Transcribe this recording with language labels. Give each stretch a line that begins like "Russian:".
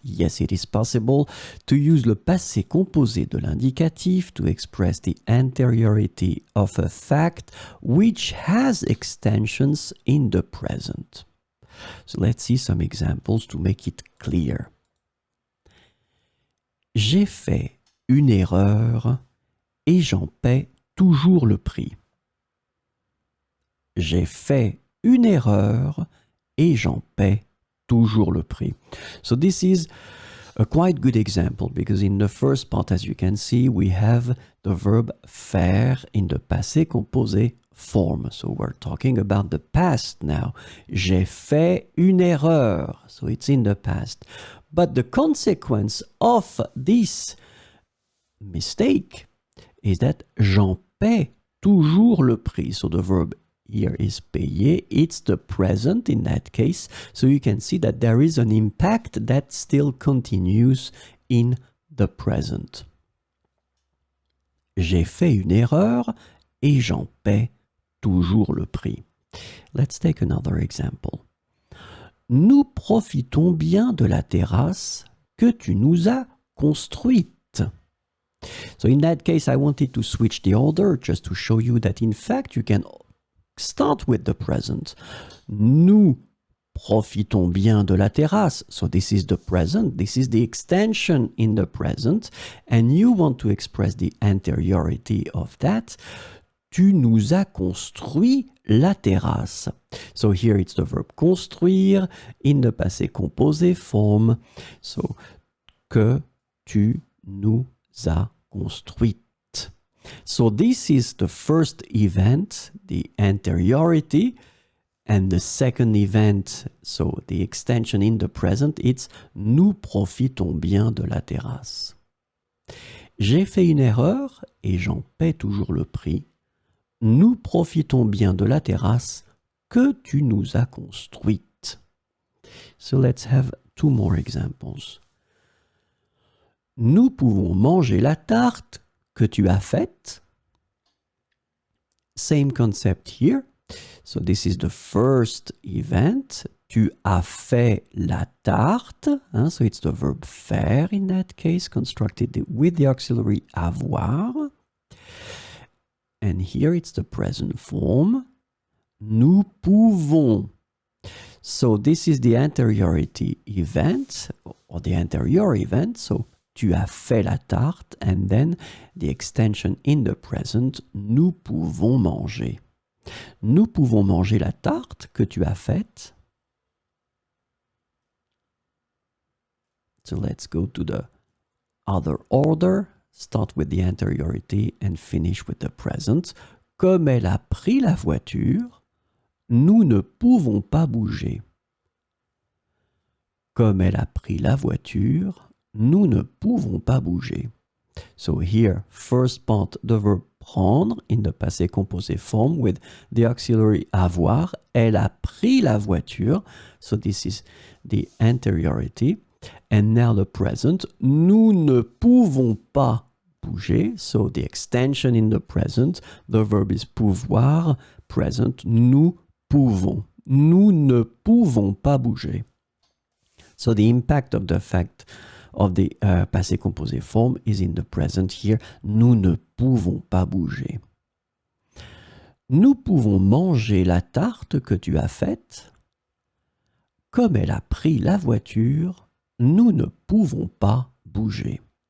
English: Yes, it is possible to use
French: le passé composé de l'indicatif
English: to express the anteriority of a fact which has extensions in the present. So let's see some examples to make it clear.
French: J'ai fait une erreur et j'en paie toujours le prix. J'ai fait une erreur et j'en paie toujours le prix.
English: So this is a quite good example because in the first part, as you can see, we have the verb faire in the passé composé form. So we're talking about the past now.
French: J'ai fait une erreur.
English: So it's in the past. But the consequence of this mistake is that
French: j'en paie toujours le prix.
English: So the verb here is payer. It's the present in that case. So you can see that there is an impact that still continues in the present.
French: J'ai fait une erreur et j'en paie toujours le prix.
English: Let's take another example.
French: Nous profitons bien de la terrasse que tu nous as construite.
English: So in that case, I wanted to switch the order just to show you that in fact you can start with the present.
French: Nous profitons bien de la terrasse.
English: So this is the present. This is the extension in the present. And you want to express the anteriority of that.
French: Tu nous as construit la terrasse.
English: So here it's the verb construire in the passé composé form.
French: So, que tu nous as construite.
English: So this is the first event, the anteriority, and the second event, so the extension in the present, it's
French: nous profitons bien de la terrasse. J'ai fait une erreur et j'en paie toujours le prix. Nous profitons bien de la terrasse que tu nous as construite.
English: So let's have two more examples.
French: Nous pouvons manger la tarte que tu as faite.
English: Same concept here. So this is the first event.
French: Tu as fait la tarte.
English: So it's the verb faire in that case, constructed with the auxiliary avoir. And here it's the present form.
French: Nous pouvons.
English: So this is the anteriority event, or the anterior event. So
French: tu as fait la tarte,
English: and then the extension in the present,
French: nous pouvons manger. Nous pouvons manger la tarte que tu as faite.
English: So let's go to the other order. Start with the anteriority and finish with the present.
French: Comme elle a pris la voiture, nous ne pouvons pas bouger. Comme elle a pris la voiture, nous ne pouvons pas bouger.
English: So here, first part, the verb prendre in the passé composé form with the auxiliary avoir.
French: Elle a pris la voiture.
English: So this is the anteriority. And now the present.
French: Nous ne pouvons pas bouger.
English: So the extension in the present. The verb is pouvoir. Present.
French: Nous pouvons. Nous ne pouvons pas bouger.
English: So the impact of the fact of the passé composé form is in the present here.
French: Nous ne pouvons pas bouger. Nous pouvons manger la tarte que tu as faite. Comme elle a pris la voiture, nous ne pouvons pas bouger.